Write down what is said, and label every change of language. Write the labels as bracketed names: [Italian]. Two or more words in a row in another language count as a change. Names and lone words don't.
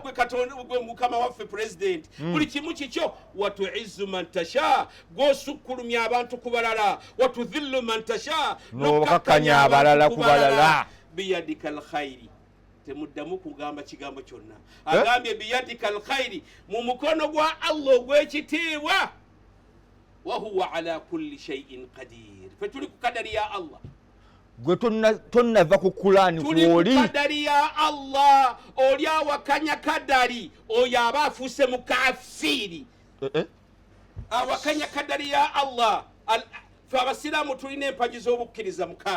[Ganda] gwe mukama waffe pulezidenti buli kimu kikyo [Arabic] وتعز من تشاء [Ganda] gw'osukkulumya abantu ku balala [Arabic] وتذل من تشاء [Ganda] n'okakkanya abalala ku balala [Arabic] بيدك الخير [Ganda] temuddamu kugamba kigambo kyonna agambye [Arabic] بيدك الخير [Ganda] mu mukono gwa allah ogw'ekitiibwa [Arabic] وهو على كل شيء قدير [Ganda] fe tuli ku kadari ya allah gwe tonnava ku kulaani kwoli tuli ku kadari ya allah oli awakanya kadari oyo aba afuuse mukafiri awakanya kadari ya allah fe abasiraamu tulina empagi z'obukkiriza 6